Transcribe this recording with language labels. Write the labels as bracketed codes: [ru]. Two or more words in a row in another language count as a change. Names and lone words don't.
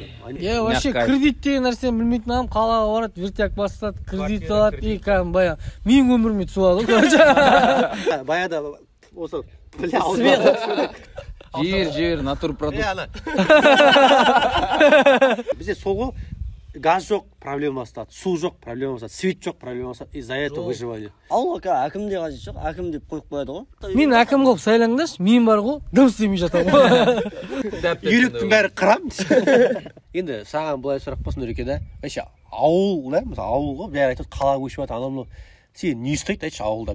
[kk] Вообще кредит деген нәрсені білмейтін адам қалаға барады, вертяк бастады, кредит алады, и кәдімгі баяғы менің өміріме түсіп алды. Баяда осы Жер, натурпродукт. Бізде сол ғой, газ жоқ, проблема бастады, су жоқ, проблема бастады, свет жоқ, проблема бастады, [ru] из-за этого выживание. [kk] Ауылға әкім де қажет жоқ, әкім деп қойып қояды ғой. Мен әкім қылып сайлаңдаршы, мен бар ғой, дым істемей жатамын ғой. Үйректің бәрі қырам. Енді саған былай сұрақ болсын Нұреке да, ауыл да, мысалы ауыл ғой, бәрі айтады қалаға көшіп жатыр, анау сен не ұстайды айтшы ауылда?